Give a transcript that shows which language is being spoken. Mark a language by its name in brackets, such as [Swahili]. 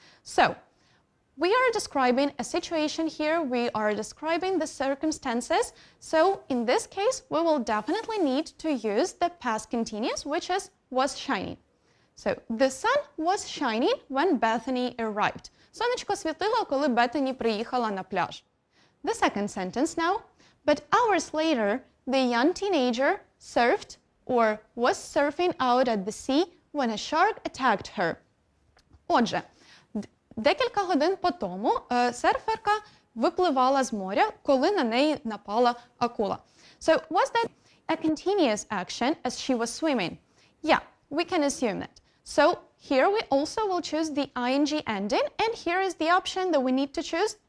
[English] So, we are describing a situation here, we are describing the circumstances, so in this case we will definitely need to use the past continuous, which is was shining. So, the sun was shining when Bethany arrived. [Ukrainian] Сонечко світило, коли Беттані приїхала на пляж. [English] The second sentence now. But hours later, the young teenager surfed or was surfing out at the sea when a shark attacked her. Отже, [Ukrainian] Декілька годин по тому серферка випливала з моря, коли на неї напала акула. [English] So was that a continuous action as she was swimming? Yeah, we can assume that. So here we also will choose the ing ending, and here is the option that we need to choose.